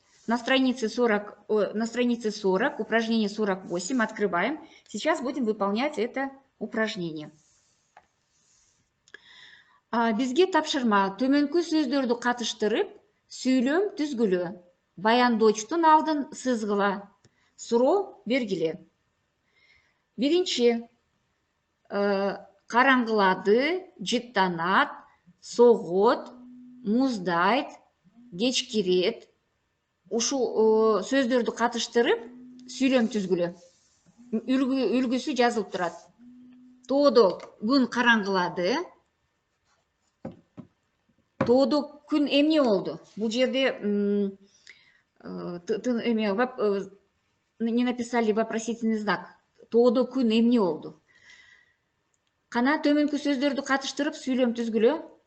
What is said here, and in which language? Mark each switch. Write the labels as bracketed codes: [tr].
[ru] На странице 40, упражнение 48, открываем. Сейчас будем выполнять это упражнение. [ky] Бизге тапшырма, төмөнкү сөздөрдү катыштырып, сүйлөм түзгүлө. Баяндоочтун алдын сызгыла. Суроо бергиле. Биринчи, караңгылады, жыттанат, согот, муздайт, кечкирет. ушул сөздөрдү катыштырып сүйлөм түзгүлө. Үлгүсү жазылып турат. Тоодо күн караңгылады. Тоодо күн эмне болду? Бул жерде [ru] не написали вопросительный знак. [ky] Тоодо күн эмне болду? Кана төмөнкү сөздөрдү катыштырып сүйлөм түзгүлө.